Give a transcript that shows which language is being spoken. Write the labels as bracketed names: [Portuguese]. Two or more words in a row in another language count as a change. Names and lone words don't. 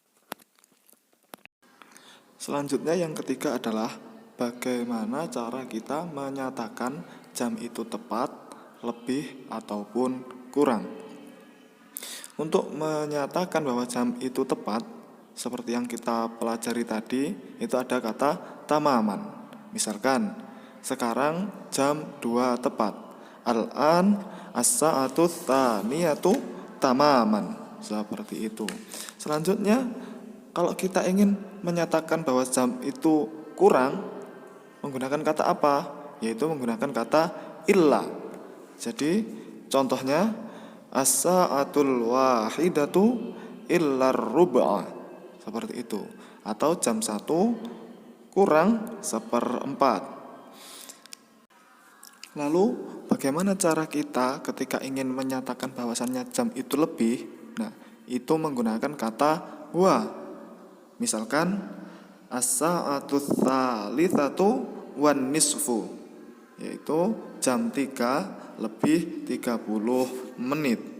[Indonesian] Selanjutnya yang ketiga adalah bagaimana cara kita menyatakan jam itu tepat, lebih ataupun kurang. Untuk menyatakan bahwa jam itu tepat, seperti yang kita pelajari tadi, itu ada kata tamaman. Misalkan, sekarang jam 2 tepat. [Arabic] الآن الساعة الثانية تماماً. [Indonesian] Seperti itu. Selanjutnya, kalau kita ingin menyatakan bahwa jam itu kurang, menggunakan kata apa? Yaitu menggunakan kata illa. Jadi, contohnya [Arabic] الساعة الواحدة إلا الربع. [Indonesian] Seperti itu. Atau jam 1 kurang seperempat. Lalu, bagaimana cara kita ketika ingin menyatakan bahwasannya jam itu lebih? Nah, itu menggunakan kata wa. Misalkan [Arabic] الساعة الثالثة والنصف, [Indonesian] yaitu jam 3 lebih 30 menit.